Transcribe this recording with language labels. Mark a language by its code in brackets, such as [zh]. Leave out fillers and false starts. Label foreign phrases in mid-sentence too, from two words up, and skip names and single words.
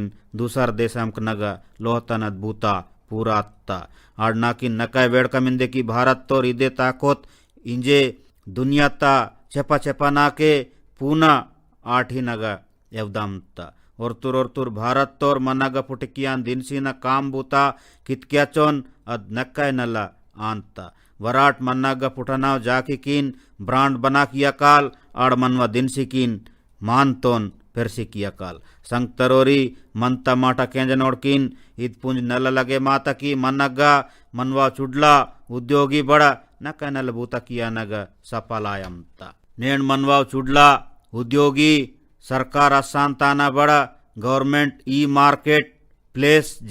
[gon] दूसर देशम नग लोहतन बूता पूरा अत्ता आड़ना की नकाय वेड़का मिंदे की भारत तोर इदे ताकोत इंजे दुनिया ता चेपा चेपा नाके पूना आठी नग एवदामता और तुर भारत तोर मनाग पुटिकियान दिनसी न काम बूता कितक्याचोन अद नक्काय नला आंता वराट मन्नाग पुटनाव जाकी किन ब्रांड बना किया काल आड़ मनवा दिनसी किन मानतोन पेरसी किया काल संगतरोरी मनता माटा केंजनोड़ किन ईद पुंज नल लगे माता की मन्नगा मनवा चुडला उद्योगी बड़ा नक्काय नल बूता किया नग सफलायमता नेण मनवा चुडला उद्योगी सरकार असांताना बड़ा गवर्नमेंट ई मार्केट प्लेस